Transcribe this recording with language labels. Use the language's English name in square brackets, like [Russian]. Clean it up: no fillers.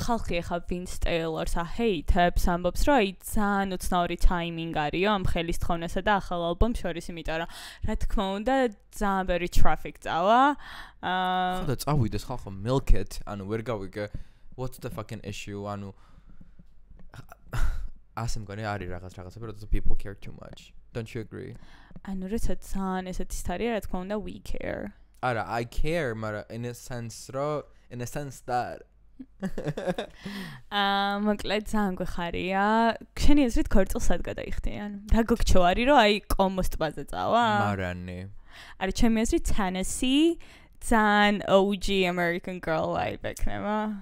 [Georgian] ხალხი ახლა Vince Taylor-ს აჰეითებს, ამბობს რომ აი ძალიან უცნაური timing არისო ამ ხელის თხოვნასა და ახალ ალბომს შორის, იმიტომ რომ რა თქმა უნდა ძალიან ბევრი traffic წავა. ხო და წავიდეს ხალხო [English] milk it, [Georgian] ანუ ვერ გავიგე [English] what's the fucking issue, [Georgian] ანუ ასე მგონი არის რაღაცები, როდესაც [English] people care too much. Don't you agree? [Georgian] ანუ როცა ძალიან ესეთი სტარია, რა თქმა უნდა [English] we care. [Georgian] არა, [English] I care, [Georgian] მაგრამ [English] in a sense that [Georgian] მოკლედ ძალიან გვეხარია. შენი აზრით ქორწილს სად გადაიხდიან? რა გოგჩო არის რომ აი კომოს ტბაზე წავა? მარანი. არა, ჩემი აზრით Tennessee ძალიან [English] OG American girl vibe [Georgian] ექნება.